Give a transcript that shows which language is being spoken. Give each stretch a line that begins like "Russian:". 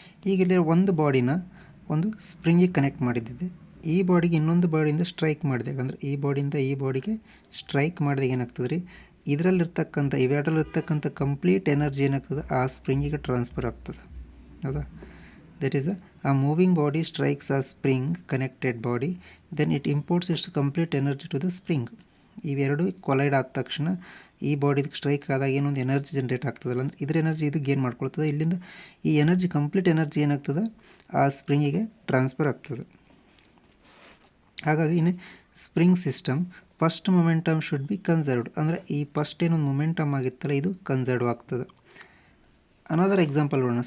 Kannada: ಈಗ ಇಲ್ಲಿ ಒಂದು ಬಾಡಿನ ಒಂದು ಸ್ಪ್ರಿಂಗಿಗೆ ಕನೆಕ್ಟ್ ಮಾಡಿದ್ದಿದೆ. ಈ ಬಾಡಿಗೆ ಇನ್ನೊಂದು ಬಾಡಿಯಿಂದ ಸ್ಟ್ರೈಕ್ ಮಾಡಿದಾಗ, ಅಂದರೆ ಈ ಬಾಡಿಯಿಂದ ಈ ಬಾಡಿಗೆ ಸ್ಟ್ರೈಕ್ ಮಾಡಿದಾಗ ಏನಾಗ್ತದೆ ರೀ, ಇದರಲ್ಲಿರ್ತಕ್ಕಂಥ ಇವೆರಡರಲ್ಲಿರ್ತಕ್ಕಂಥ ಕಂಪ್ಲೀಟ್ ಎನರ್ಜಿ ಏನಾಗ್ತದೆ ಆ ಸ್ಪ್ರಿಂಗಿಗೆ ಟ್ರಾನ್ಸ್ಫರ್ ಆಗ್ತದೆ. ಹೌದಾ?
English: That is a moving body strikes a spring connected body, then it imports its complete energy to the spring.
Kannada: ಇವೆರಡು ಕೊಲೈಡ್ ಆದ ತಕ್ಷಣ ಈ ಬಾಡಿಗೆ ಸ್ಟ್ರೈಕ್ ಆದಾಗ ಏನೊಂದು ಎನರ್ಜಿ ಜನ್ರೇಟ್ ಆಗ್ತದಲ್ಲ, ಅಂದರೆ ಇದ್ರ ಎನರ್ಜಿ ಇದು ಗೇನ್ ಮಾಡ್ಕೊಳ್ತದೆ. ಇಲ್ಲಿಂದ ಈ ಎನರ್ಜಿ ಕಂಪ್ಲೀಟ್ ಎನರ್ಜಿ ಏನಾಗ್ತದೆ ಆ ಸ್ಪ್ರಿಂಗಿಗೆ ಟ್ರಾನ್ಸ್ಫರ್ ಆಗ್ತದೆ. ಹಾಗಾಗಿ ಇನ್ನು spring system
English: first momentum should be conserved,
Kannada: ಅಂದರೆ ಈ ಫಸ್ಟ್ ಏನೊಂದು ಮೊಮೆಂಟಮ್ ಆಗಿತ್ತಲ್ಲ ಇದು ಕನ್ಸರ್ವ್ ಆಗ್ತದೆ.
English: another example
Kannada: ನೋಡೋಣ.